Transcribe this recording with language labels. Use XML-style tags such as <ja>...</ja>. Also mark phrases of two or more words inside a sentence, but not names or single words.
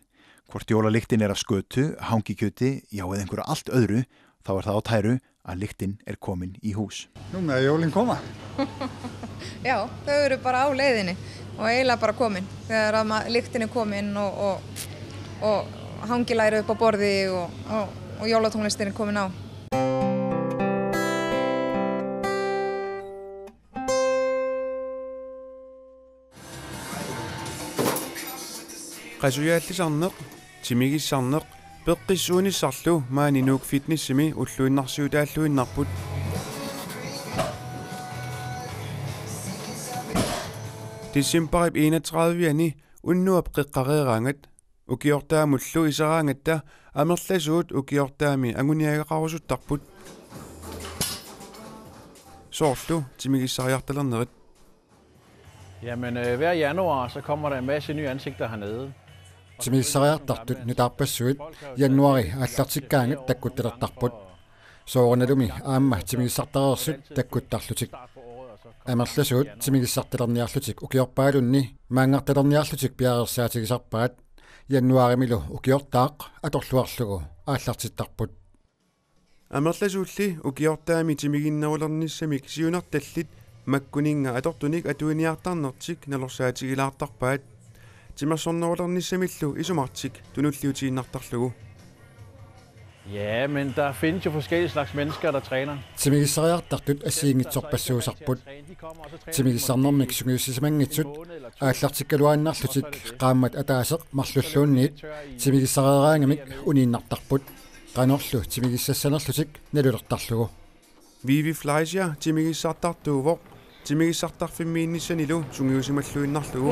<is>Hvort jólalyktin af skötu, hangikjöti, já eða einhverju allt öðru, þá það á tæru að lyktin komin í hús. Nú með jólin koma. Já, þau eru bara á leiðinni og eiginlega bara komin. Þegar lyktin komin og hangilæri upp á borði og jólatónlistin komin á.</is> <kl>Qasujallisarneq, timigissarneq, peqqissuunissarlu maaninuk fitnessimi ulluinnarsiutaalluinnarput. December 31 unnuap qiqqareerangat ukiortaamullu isaraangatta amerlasuut ukiortaami anguniagaqarusuttarput. Soorlu timigissariartalernerit.</kl> <da>Jamen, hver januar så kommer der en masse nye ansigter hernede.</da> <kl>Timigissariartartut nutarpassuit januari allartikkaangat takkuttelertarput. Soornalumi aamma timigissartarersut takkuttarlutik. Amerlasuut timigissartalerniarlutik ukiorpaalunni maangartalerniarlutik piarersaatikisarpaat januarimilu ukiortaaq atorluarlugu aallartittarput. Amerlasuulli ukiortaami timiginnaulernissamik siunartallit makkuninga atortunik atuiniartarnertik nalorsaatigilaartarpaat timersornaulernissamillu isumartik tunulliutiinnartarlugu.</kl> <da>Ja, men der findes jo forskellige slags mennesker, der træner.</da> <kl>Timigissariartartut asiingitsorpassuusarput. Timigissarnermik sungiussisamangitsut aallartikkaluaannarlutik qaammat ataaseq marlulluunniit timigissarieraangamik uniinnartarput qanorlu timigissassanerlutik nalulertarlugu. Vivi Fleischer timigissartartuuvoq timigissartarfimmiinnissanilu sungiusimalluinnarlugu.</kl>